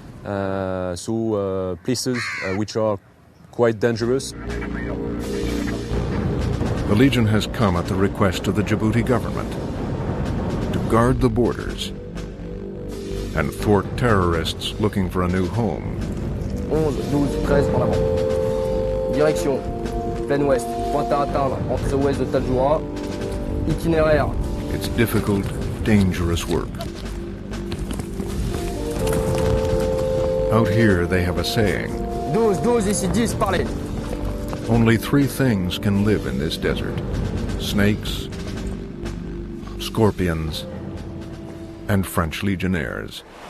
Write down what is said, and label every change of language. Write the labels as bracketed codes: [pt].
[en] so places which are quite dangerous. The Legion has come at the request of the Djibouti government to guard the borders and thwart terrorists looking for a new home. [fr] 11, 12, 13 en avant. Direction, plein ouest, pointe à atteindre, entrée ouest de Tadjoura, itinéraire. [en] It's difficult, dangerous work. Out here they have a saying. [fr] 12, 12, ici 10, parlez. [en] Only 3 things can live in this desert: snakes, scorpions, and French legionnaires.